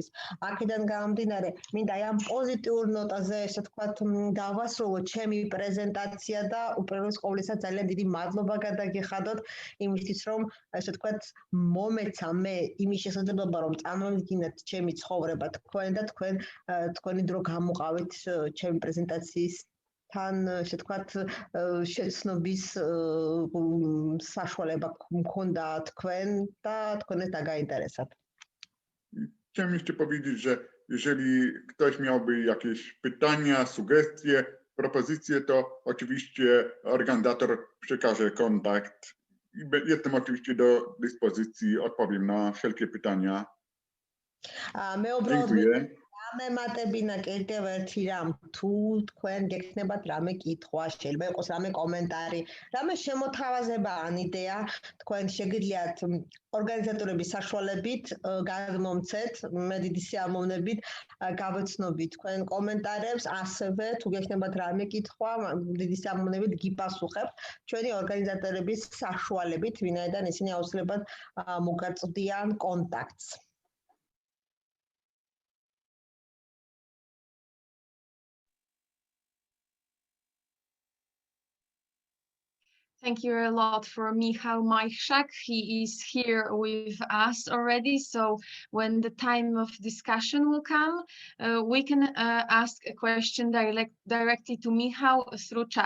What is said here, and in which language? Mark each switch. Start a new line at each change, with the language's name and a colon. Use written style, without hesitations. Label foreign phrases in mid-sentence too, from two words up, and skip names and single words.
Georgian: აქედან გამომდინარე, მინდა აი ამ პოზიტიურ ნოტაზე, ესე ვთქვათ, დავასრულო ჩემი პრეზენტაცია და უპირველეს ყოვლისა ძალიან დიდი მადლობა გადაგიხადოთ იმისთვის, რომ ესე ვთქვათ, მომეცა მე იმის შესაძლებლობა, რომ წარმოვიდგინოთ ჩემი ცხოვრება თქვენ და თქვენი დრო გამოყავით ჩემი პრეზენტაციის თან ესე ვთქვათ შეცნობის საშუალება მქონდა თქვენ და თქვენს დაგაინტერესათ.
Polish: Chciałem jeszcze powiedzieć, że jeżeli ktoś miałby jakieś pytania, sugestie, propozycje, to oczywiście organizator przekaże kontakt i jestem oczywiście do dyspozycji, odpowiem na wszelkie pytania. Dziękuję.
Georgian: ამემატებინა კიდევ ერთი რამ, თუ თქვენ გექნებათ რამე კითხვა, შეიძლება იყოს რამე კომენტარი, რამე შემოთავაზება ან იდეა, თქვენ შეგიძლიათ ორგანიზატორების საშუალებით გადმომცეთ, მე დიდი სიამოვნებით გავეცნობით თქვენ კომენტარებს, ასევე თუ გექნებათ რამე კითხვა, დიდი სიამოვნებით გიპასუხებთ ჩვენი ორგანიზატორების საშუალებით, ვინაიდან ისინი აუცილებლად მოგაწვდიან კონტაქტს.
English: Thank you a lot for Michał Majchrzak. He is here with us already. So when the time of discussion will come, we can ask a question directly to Michał through chat.